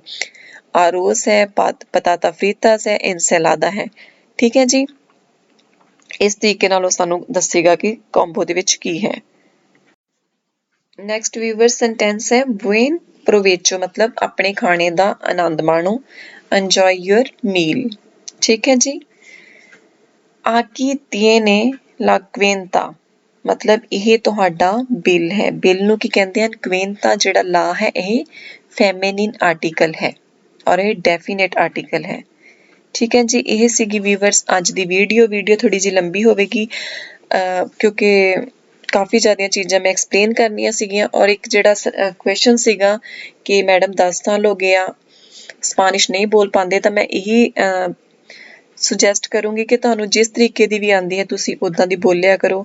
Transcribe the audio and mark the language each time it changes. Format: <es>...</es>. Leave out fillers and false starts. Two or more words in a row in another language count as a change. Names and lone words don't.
<pa>ਆਰੋਸ ਹੈ,</pa> <es>patata fritas</es> <pa>ਹੈ, ਇਨਸੈਲਾਦਾ ਹੈ। ਠੀਕ ਹੈ ਜੀ, ਇਸ ਤਰੀਕੇ ਨਾਲ ਉਹ ਸਾਨੂੰ ਦੱਸੇਗਾ ਕਿ ਕੰਬੋ ਦੇ ਵਿੱਚ ਕੀ ਹੈ।</pa> <en>next viewer sentence</en> <pa>ਹੈ</pa> <es>buen provecho</es> <pa>ਮਤਲਬ ਆਪਣੇ ਖਾਣੇ ਦਾ ਆਨੰਦ ਮਾਣੋ।</pa> <en>enjoy your meal।</en> <pa>ਠੀਕ ਹੈ ਜੀ।</pa> <es>aquí tiene la cuenta</es> <pa>ਮਤਲਬ ਇਹ ਤੁਹਾਡਾ ਬਿੱਲ ਹੈ। ਬਿੱਲ ਨੂੰ ਕੀ ਕਹਿੰਦੇ ਹਨ? ਕੁਇੰਤਾ ਜਿਹੜਾ ਲਾ ਹੈ ਇਹ</pa> <en>feminine article</en> <pa>ਹੈ ਔਰ ਇਹ</pa> <en>definite article</en> <pa>ਹੈ। ਠੀਕ ਹੈ ਜੀ, ਇਹ ਸੀਗੀ ਵੀਵਰਸ ਅੱਜ ਦੀ ਵੀਡੀਓ ਥੋੜੀ ਜਿਹੀ ਲੰਬੀ ਹੋਵੇਗੀ ਕਿਉਂਕਿ ਕਾਫੀ ਜ਼ਿਆਦੀਆਂ ਚੀਜ਼ਾਂ ਮੈਂ ਐਕਸਪਲੇਨ ਕਰਨੀਆਂ ਸੀਗੀਆਂ ਔਰ ਇੱਕ ਜਿਹੜਾ ਕੁਐਸਚਨ ਸੀਗਾ ਕਿ ਮੈਡਮ 10 ਸਾਲ ਹੋ ਗਏ ਆ ਸਪੈਨਿਸ਼ ਨਹੀਂ ਬੋਲ ਪਾਉਂਦੇ ਤਾਂ ਮੈਂ ਇਹੀ ਸੁਜੈਸਟ ਕਰੂੰਗੀ ਕਿ ਤੁਹਾਨੂੰ ਜਿਸ ਤਰੀਕੇ ਦੀ ਵੀ ਆਉਂਦੀ ਹੈ ਤੁਸੀਂ ਉੱਦਾਂ ਦੀ ਬੋਲਿਆ ਕਰੋ।</pa>